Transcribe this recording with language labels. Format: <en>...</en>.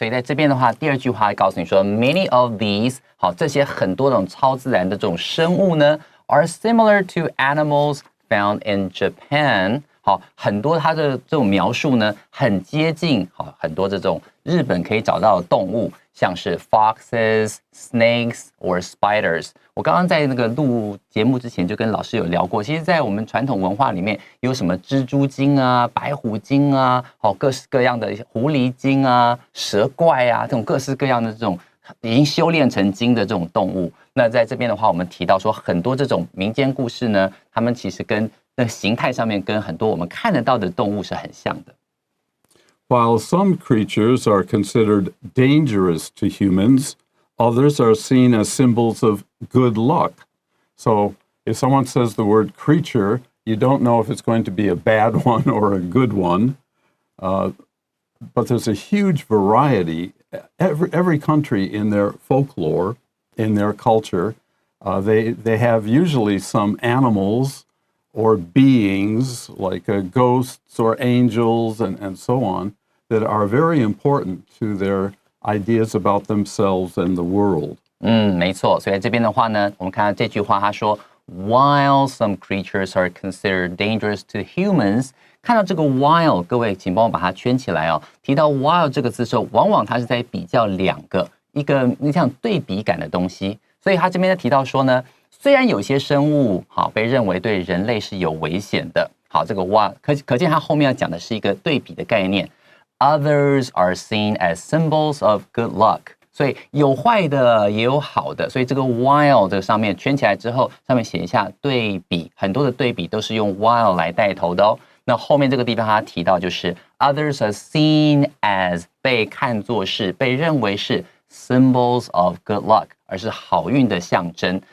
<zh>所以在这边的话，第二句话告诉你说 ，</zh> <en>many of these，</en> <zh>好，这些很多种超自然的这种生物呢 ，</zh> <en>are similar to animals found in Japan。</en> <zh>好，很多它的这种描述呢，很接近好很多这种日本可以找到的动物，像是</zh> <en>foxes、snakes or spiders。</en> <zh>我刚刚在那个录节目之前就跟老师有聊过，其实，在我们传统文化里面有什么蜘蛛精啊、白虎精啊，好各式各样的狐狸精啊、蛇怪啊，这种各式各样的这种已经修炼成精的这种动物。那在这边的话，我们提到说很多这种民间故事呢，它们其实跟那形态上面跟很多我们看得到的动物是很像的。</zh> <en>While some creatures are considered dangerous to humans, others are seen as symbols of good luck. So if someone says the word creature, you don't know if it's going to be a bad one or a good one. But there's a huge variety. Every country in their folklore, in their culture, they have usually some animals or beings like ghosts or angels and so on that are very important to their ideas about themselves and the world.</en> <zh>没错。所以在这边的话呢，我们看到这句话，他说 ，</zh> <en>While some creatures are considered dangerous to humans，</en> <zh>看到这个 while， 各位请帮我把它圈起来哦。提到 while 这个字的时候，往往它是在比较两个一个你像对比感的东西。所以他这边在提到说呢，虽然有些生物好被认为对人类是有危险的，好这个 while 可见它后面要讲的是一个对比的概念。</zh> <en>Others are seen as symbols of good luck。</en> <zh>所以有坏的也有好的，所以这个 while 这上面圈起来之后，上面写一下对比，很多的对比都是用 while 来带头的哦。那后面这个地方他提到就是</zh> <en>others are seen as</en> <zh>被看作是被认为是</zh> <en>symbols of good luck，</en> <zh>而是好运的象征。</zh>